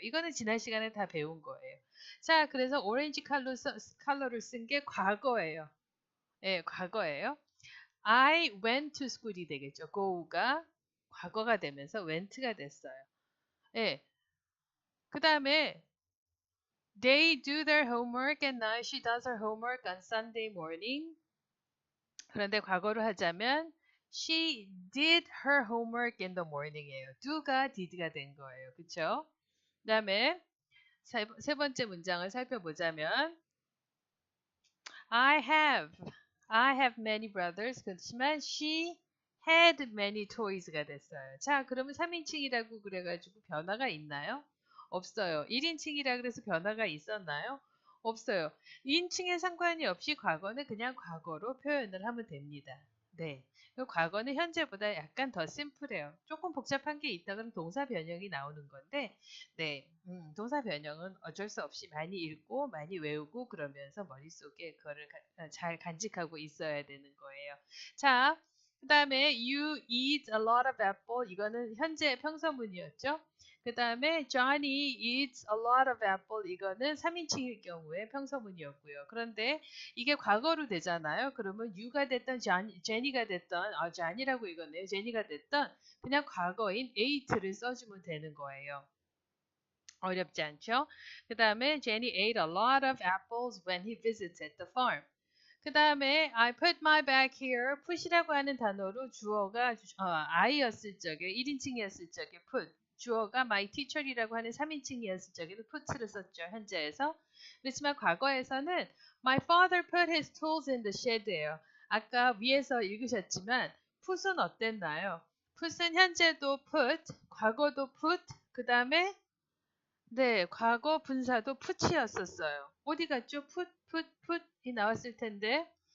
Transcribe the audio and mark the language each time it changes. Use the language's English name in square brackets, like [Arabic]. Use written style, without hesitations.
[Korean] 이거는 지난 시간에 다 배운 거예요. 자, 그래서 오렌지 컬러를 쓴 게 과거예요. 예, 과거예요. [English] I went to school이 [Korean] 되겠죠. go가 과거가 되면서 went가 됐어요. 예. 그 다음에 [English] they do their homework and now she does her homework on Sunday morning. [Korean] 그런데 과거로 하자면 [English] she did her homework in the morning이에요. [Korean] do가 did가 된 거예요. 그쵸? 그 다음에 세 번째 문장을 살펴보자면 [English] I have many brothers. [Korean] 그렇지만 [English] she had many toys가 됐어요. [Korean] 자, 그러면 3인칭이라고 그래가지고 변화가 있나요? 없어요. 1인칭이라 그래서 변화가 있었나요? 없어요. 인칭에 상관이 없이 과거는 그냥 과거로 표현을 하면 됩니다. 네. 과거는 현재보다 약간 더 심플해요. 조금 복잡한 게 있다 그러면 동사 변형이 나오는 건데, 네. 동사 변형은 어쩔 수 없이 많이 읽고 많이 외우고 그러면서 머릿속에 그거를 잘 간직하고 있어야 되는 거예요. 자, 그 다음에 [English] you eat a lot of apple. [Korean] 이거는 현재 평서문이었죠. 그 다음에 [English] Johnny eats a lot of apple. [Korean] 이거는 3인칭일 경우에 평서문이었고요. 그런데 이게 과거로 되잖아요. 그러면 you가 됐던 제니가 됐던 Johnny라고 읽었네요. 제니가 됐던 그냥 과거인 ate를 써주면 되는 거예요. 어렵지 않죠? 그 다음에 [English] Jenny ate a lot of apples when he visited the farm. [Korean] 그 다음에 [English] I put my bag here. [Korean] put이라고 하는 단어로 주어가 I였을 적에 1인칭이었을 적에 put. 주어가 [English] my teacher [Korean] 이라고 하는 3인칭이었을 적에는 put를 썼죠. 현재에서. 그렇지만 과거에서는 [English] my father put his tools in the shed예요. [Korean] 아까 위에서 읽으셨지만 put은 어땠나요? put은 현재도 put, 과거도 put, 그 다음에 네, 과거 분사도 put이었었어요. 어디 갔죠? put이 나왔을 텐데.